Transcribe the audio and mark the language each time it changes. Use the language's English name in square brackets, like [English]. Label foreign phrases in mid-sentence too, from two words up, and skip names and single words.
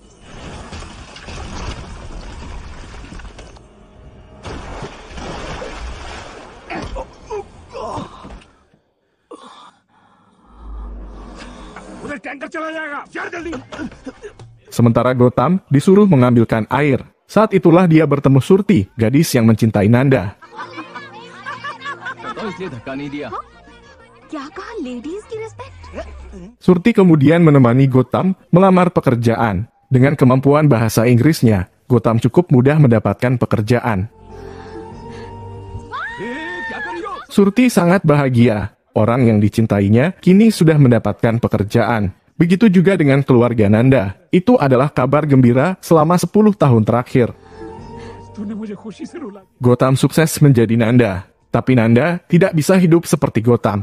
[Hindi] उधर टैंकर चला जाएगा यार जल्दी [Indonesian] Sementara Gotham disuruh mengambilkan air. Saat itulah dia bertemu Surti, gadis yang mencintai Nanda. [Hindi] तो इसलिए धक्का नहीं दिया क्या कहा लेडीज की रिस्पेक्ट [Indonesian] Surti kemudian menemani Gotham melamar pekerjaan. Dengan kemampuan bahasa Inggrisnya, Gotham cukup mudah mendapatkan pekerjaan. [Hindi] क्या कर रही हो [Indonesian] Surti sangat bahagia. Orang yang dicintainya kini sudah mendapatkan pekerjaan. Begitu juga dengan keluarga Nanda. Itu adalah kabar gembira selama 10 tahun terakhir. Gautam sukses menjadi Nanda, tapi Nanda tidak bisa hidup seperti Gautam.